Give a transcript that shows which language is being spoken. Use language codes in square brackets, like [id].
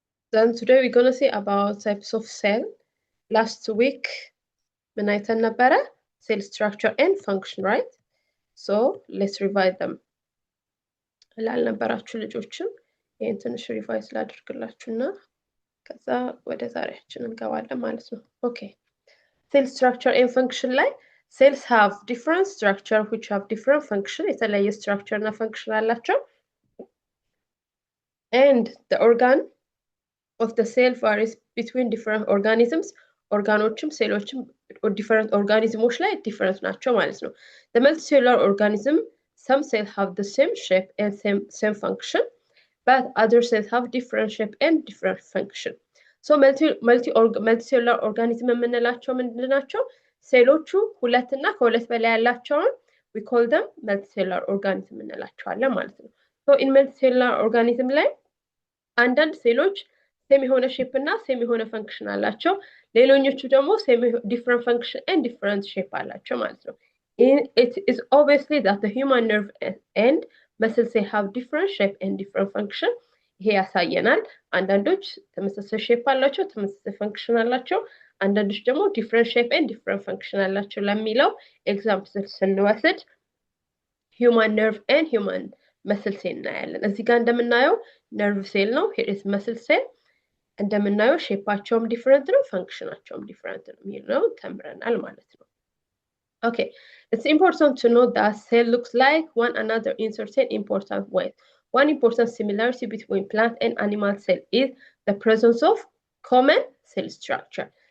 [en] Then today we're going to see about types of cell. Last week, when I tell Nabara, cell structure and function, right? So let's revise them. [am] ላልነበራችሁ ልጆችም ይሄን ትንሽ ሪቫይዝ ላድርግላችሁና ከዛ ወደ ዛሬያችን እንገባለን ማለት ነው። Okay. [en] Cell structure and function like cells have different structure which have different function. [am] የተለያየ structure እና function አላቸው. [en] And the organ of the cell varies between different organisms. [am] Organochum cellochum or different organisms ላይ different ናቸው ማለት ነው. [en] The multicellular organism, some cells have the same shape and same function, but other cells have different shape and different function. [am] So multicellular organism የምንላቸው ምንድናቸው? ሴሎቹ ሁለትና ከሁለት በላይ ያላቸውን [en] we call them multicellular organism [am] እንላቸዋለን ማለት ነው. So in multicellular organism ላይ አንዳንድ ሴሎች ሴም የሆነ ሼፕ እና ሴም የሆነ ፈንክሽን አላቸው። ሌሎኞቹ ደግሞ [en] different function and different shape [am] አላቸው ማለት ነው. [en] It is obviously that the human nerve and muscle cells have different shape and different function. [am] ይሄ ያሳየናል። አንዳንዶች ተመሳሳይ ሼፕ አላቸው፣ ተመሳሳይ ፈንክሽን አላቸው። አንዳንዶች ደግሞ [en] different shape and different function [am] አላቸው ለሚለው ኤግዛምፕል ስንወስድ human nerve and human muscle cell እናያለን። እዚህ ጋር እንደምናየው nerve cell ነው። [en] here is muscle cell. [am] እንደምናየው ሼፓቸውም ዲፈረንት ነው፣ ፈንክሽናቸውም ዲፈረንት ነው የሚለው ተምረናል ማለት ነው። [en] Okay, it's important to note that cell looks like one another in certain important ways. One important similarity between plant and animal cell is the presence of common cell structure.